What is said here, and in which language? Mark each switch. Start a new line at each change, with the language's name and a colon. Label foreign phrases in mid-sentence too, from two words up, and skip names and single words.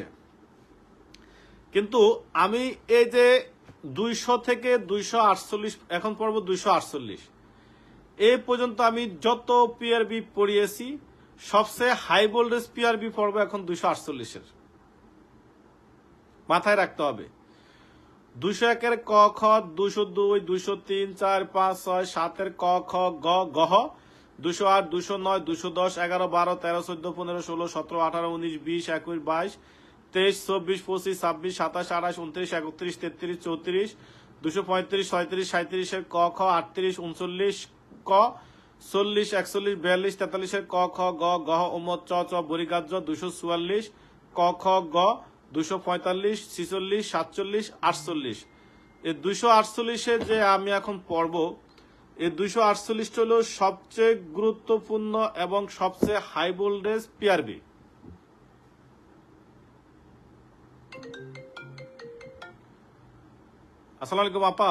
Bangla: কিন্তু আমি এই যে 200 থেকে 248, এখন পড়ব 248, এই পর্যন্ত আমি যত পিআরবি পড়িয়েছি সবচেয়ে
English: high voltage
Bangla: পিআরবি পড়ব এখন 248-এর। মাথায় রাখতে হবে 201-এর ক খ, 202, 203, 4, 5, 6, 7-এর ক খ গ গহ, 208, 209, 210, 11, 12, 13, 14, 15, 16, 17, 18, 19, 20, 21, 22, 23, 24, 25, 26, 27, 28, 29, 31, 33, 34, 235, 36, 37-এর ক খ, 38, 39 ক, 40, 41, 42, 43-এর ক খ গ গহ ওমদ চ চ বরিগাজ্য, 244 ক খ গ, 245, 46, 47, 48। এই 248-এ যে আমি এখন পড়ব, এই 248 হলো সবচেয়ে গুরুত্বপূর্ণ এবং সবচেয়ে
English: high voltage
Bangla: পিআরবি।
Arabic: السلام عليكم আপা।